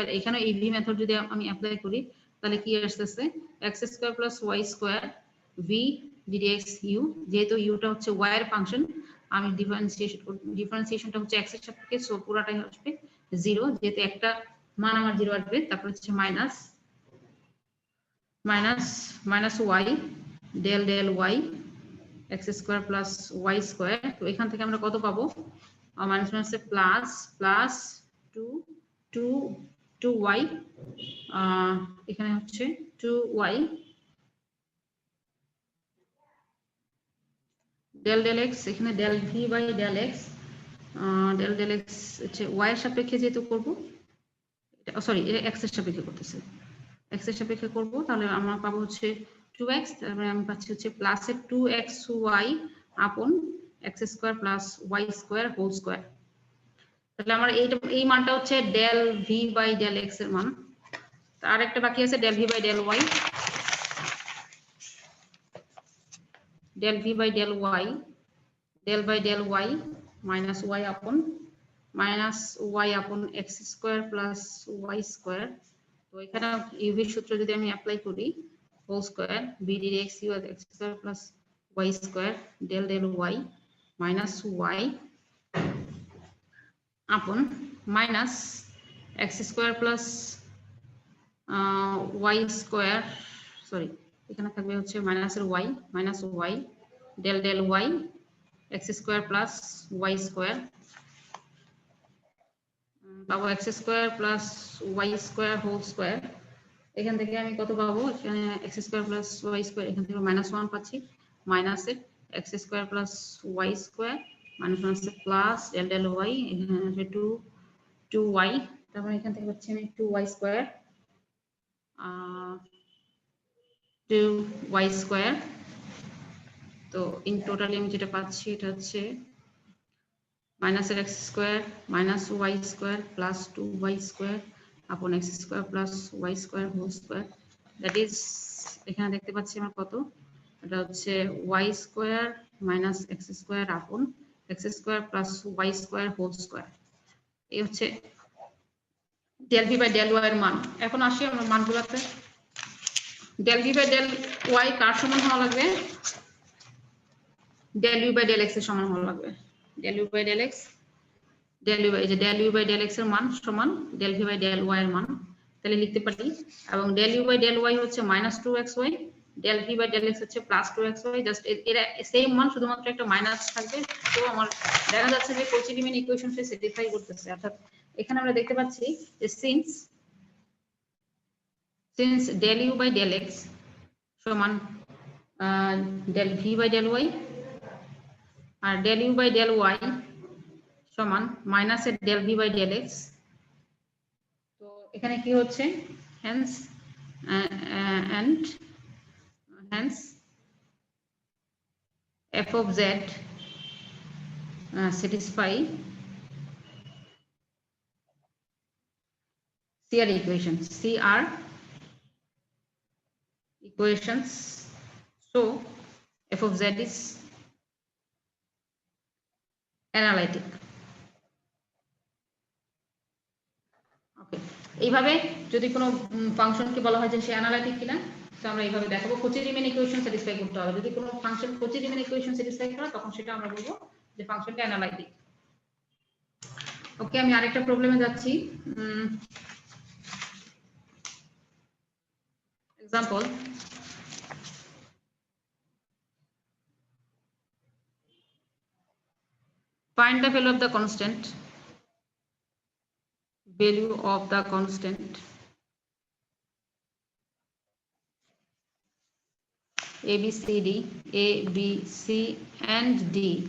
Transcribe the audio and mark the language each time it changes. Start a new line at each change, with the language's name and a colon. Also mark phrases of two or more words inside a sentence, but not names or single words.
Bangla: এখানে এই
English: v method
Bangla: যদি আমি অ্যাপ্লাই করি তাহলে কি আসতেছে,
English: x square plus y square v d dx u,
Bangla: যেহেতু ইউটা হচ্ছে ওয়াই এর ফাংশন, আমি ডিফারেন্সিয়েশনটা হচ্ছে এক্স এর সাপেক্ষে, সো পুরাটাই আসবে 0, যেহেতু একটা মান আমার 0 আসবে, তারপর হচ্ছে
English: minus y del del y x square plus y square.
Bangla: তো এখান থেকে আমরা কত পাবো, মাইনাস মাইনাসে প্লাস 2 2y এখানে হচ্ছে
English: 2y del del x
Bangla: এখানে
English: del v by del x del del x
Bangla: হচ্ছে y এর সাপেক্ষে যেহেতু করব সরি এটা x এর সাপেক্ষে করতেছে x এর সাপেক্ষে করব তাহলে আমরা পাবো হচ্ছে 2x তারপরে আমি পাচ্ছি হচ্ছে প্লাস এর
English: 2xy upon x square plus y square whole square
Bangla: তাহলে আমার এই মানটা হচ্ছে
English: del v by del x
Bangla: এর মান আর একটা বাকি আছে
English: del v by del y del v by del y del by del y minus y upon x square plus y square
Bangla: তো এখানে ইউভি সূত্র যদি আমি অ্যাপ্লাই করি
English: whole square b dx u x square plus y square del del y minus y upon minus x square plus y square
Bangla: সরি এখানে থাকবে হচ্ছে মাইনাস এর
English: y minus y del del y x square plus y square
Bangla: পাবো
English: x square plus y square whole square
Bangla: এখান থেকে আমি কত পাবো এখানে
English: x square plus y square
Bangla: এখান থেকে -1 পাচ্ছি মাইনাস এর
English: x square plus y square
Bangla: মাইনাস প্লাস
English: del del y
Bangla: এখানে আছে 2y তারপর এখান থেকে হচ্ছে আমি 2y square
English: 2y square তো ইন টোটালি
Bangla: আমি যেটা পাচ্ছি এটা হচ্ছে
English: minus x square minus y square plus 2y square upon x square plus y square whole square that is
Bangla: এখানে দেখতে পাচ্ছি আমরা কত এটা হচ্ছে
English: y square minus x square upon x square plus y square whole square
Bangla: এই হচ্ছে
English: del v by del y
Bangla: এর মান এখন আসি আমরা মানগুলোতে
English: del v by del y
Bangla: কার সমান হওয়া লাগবে
English: del u by del x
Bangla: এর সমান হওয়া লাগবে
English: del u by del x del u by del x
Bangla: এর মান সমান
English: del v by del y
Bangla: এর মান তাহলে লিখতে পারি এবং
English: del u by del y
Bangla: হচ্ছে -2xy
English: del v by del x
Bangla: হচ্ছে +2xy জাস্ট এরা সেম মান শুধুমাত্র একটা মাইনাস থাকবে তো আমার দেখা যাচ্ছে যে কচি রিমেন ইকুয়েশনটা স্যাটিসফাই করতেছে অর্থাৎ এখানে আমরা দেখতে পাচ্ছি যে
English: since del u by del x সমান del v by del y আর del u by del y সমান মাইনাস এর del v by del x
Bangla: তো এখানে কি হচ্ছে
English: hence f of z satisfy CR equations so f of z is analytic ওকে
Bangla: এইভাবে যদি কোনো ফাংশনকে বলা হয় যে সে অ্যানালাইটিক কিনা তো আমরা এইভাবে দেখাবো কোচি রিমেন ইকুয়েশন স্যাটিসফাই করতে হবে যদি কোনো ফাংশন কোচি রিমেন ইকুয়েশন স্যাটিসফাই করে তখন সেটা আমরা বলবো যে ফাংশনটা অ্যানালাইটিক ওকে আমি আরেকটা প্রবলেমে যাচ্ছি
English: এক্সাম্পল find the value of the constant A, B, C and D